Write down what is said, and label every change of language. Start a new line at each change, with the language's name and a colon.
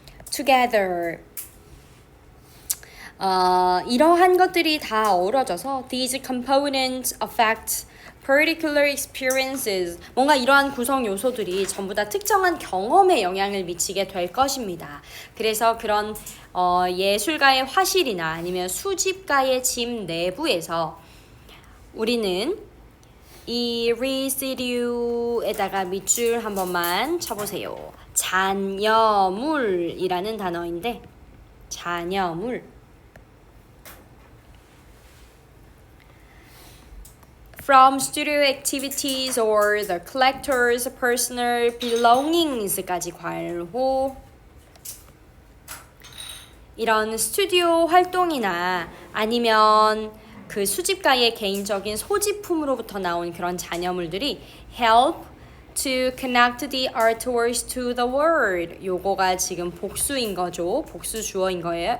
Korean: Together, 이러한 것들이 다 어우러져서
English: these components affect particular experiences,
Korean: 뭔가 이러한 구성 요소들이 전부 다 특정한 경험에 영향을 미치게 될 것입니다. 그래서 그런 예술가의 화실이나 아니면 수집가의 집 내부에서 우리는 이 residue에다가 밑줄 한 번만 쳐보세요. 잔여물이라는 단어인데 잔여물,
English: from studio activities or the collector's personal belongings까지 괄호.
Korean: 이런 스튜디오 활동이나 아니면 그 수집가의 개인적인 소지품으로부터 나온 그런 잔여물들이
English: help to connect the artworks to the world.
Korean: 요거가 지금 복수인 거죠. 복수 주어인 거예요.